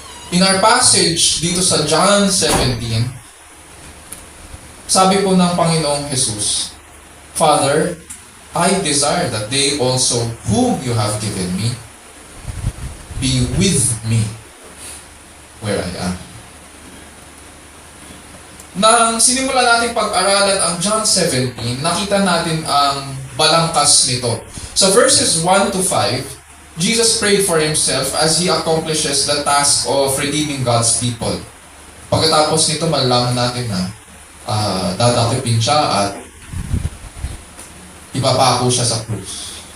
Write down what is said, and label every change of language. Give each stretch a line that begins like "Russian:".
English: In our passage
Filipino: dito sa John 17, sabi po ng Panginoong Jesus,
English: "Father, I desire that they also whom you have given me be with me where I am."
Filipino: Nang sinimula natin pag-aralan ang John 17, nakita natin ang balangkas nito.
English: Sa verses 1-5, Jesus prayed for Himself as He accomplishes the task of redeeming God's people.
Filipino: Pagkatapos nito, malalaman natin na dadakipin siya at ipapako siya sa krus.